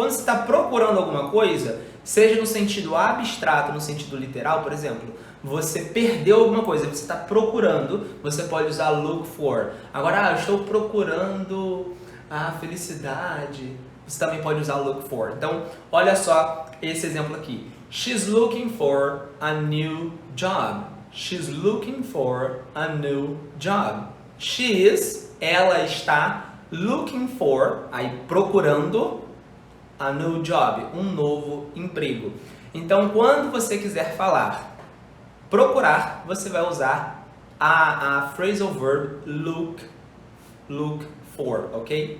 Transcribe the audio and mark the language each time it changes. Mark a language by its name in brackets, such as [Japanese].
[Portuguese] Quando você está procurando alguma coisa, seja no sentido abstrato, no sentido literal, por exemplo, você perdeu alguma coisa, você está procurando, você pode usar look for. Agora, eu estou procurando a felicidade, você também pode usar look for. Então, olha só esse exemplo aqui. [English] She's looking for a new job. She's looking for a new job. [Portuguese] Ela está looking for, aí procurando, [English] a new job, [Portuguese] um novo emprego. Então, quando você quiser falar procurar, você vai usar a phrasal verb look for, ok?